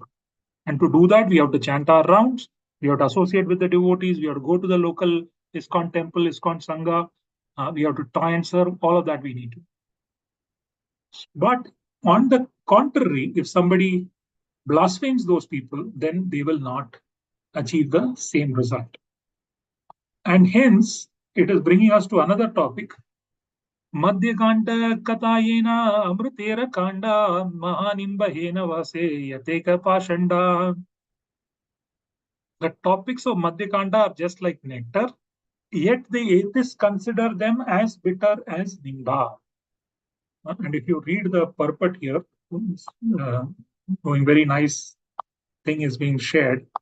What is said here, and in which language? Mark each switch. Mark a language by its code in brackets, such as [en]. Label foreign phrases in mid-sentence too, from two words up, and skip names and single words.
[en] And to do that, we have to chant our rounds, we have to associate with the devotees, we have to go to the local ISKCON temple, ISKCON Sangha, we have to try and serve, all of that we need to. But on the contrary, if somebody blasphemes those people, then they will not achieve the same result. And hence, it is bringing us to another topic. [bn] মধ্য খণ্ড কথা যেন অমৃতের খণ্ড মহানিম্ব হেন বাসে যতেক পাষণ্ড. [en] The topics of Madhya khanda are just like nectar, yet the atheists consider them as bitter as nimba. And if you read the purport here, very nice thing is being shared.